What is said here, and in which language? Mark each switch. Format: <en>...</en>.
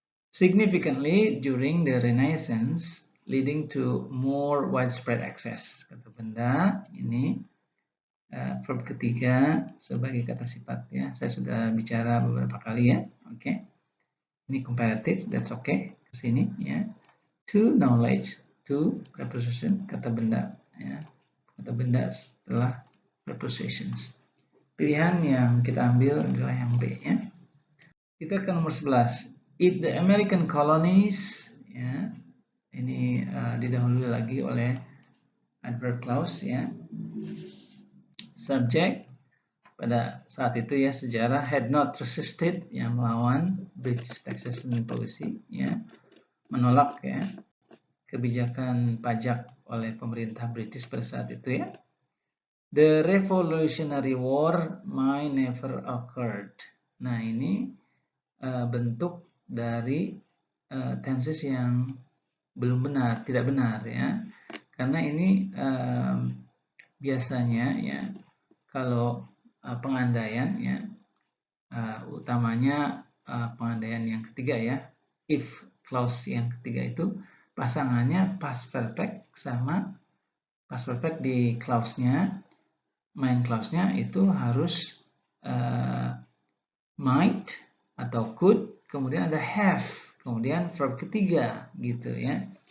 <en>Significantly during the Renaissance, leading to more widespread access.</en> <id>Kata benda ini verb ketiga sebagai kata sifat ya. Saya sudah bicara beberapa kali ya. Oke. Ini</id> <en>comparative, that's okay.</en> <id>Kesini ya. To knowledge, to preposition kata benda ya. Kata benda setelah prepositions. Pilihan yang kita ambil adalah yang B ya. Kita ke nomor 11.</id> <en>If the American colonies</en> <id>ya, ini didahului lagi oleh adverb clause ya. Subject pada saat itu ya, sejarah</id> <en>had not resisted</en> <id>yang melawan</id> <en>British taxation policy</en> <id>ya, menolak ya kebijakan pajak oleh pemerintah British pada saat itu ya.</id> <en>The Revolutionary War might never occurred.</en> <id>Nah ini bentuk dari tenses yang belum benar, tidak benar ya, karena ini biasanya ya kalau pengandaian ya utamanya pengandaian yang ketiga ya, if clause yang ketiga itu pasangannya past perfect sama past perfect di clause-nya, main clause-nya itu harus might atau could, kemudian ada have, kemudian verb ketiga gitu ya.</id>